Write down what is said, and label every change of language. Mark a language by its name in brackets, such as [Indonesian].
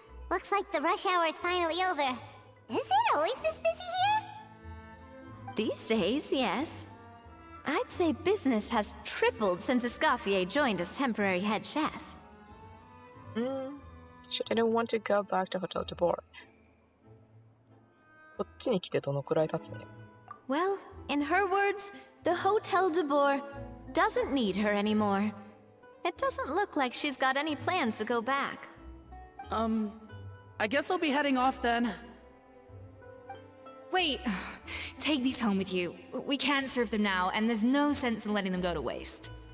[English] Looks like the rush hour is finally over. Is it always this busy here? These days, yes. I'd say business has tripled since Escoffier joined as temporary head chef. She didn't want to go back to Hotel de Boer. [Japanese] こっちに来てどのくらい経つね。 [English] Well, in her words, the Hotel de Boer doesn't need her anymore. It doesn't look like she's got any plans to go back. I guess I'll be heading off then. Wait, take these home with you. We can't serve them now, and there's no sense in letting them go to waste.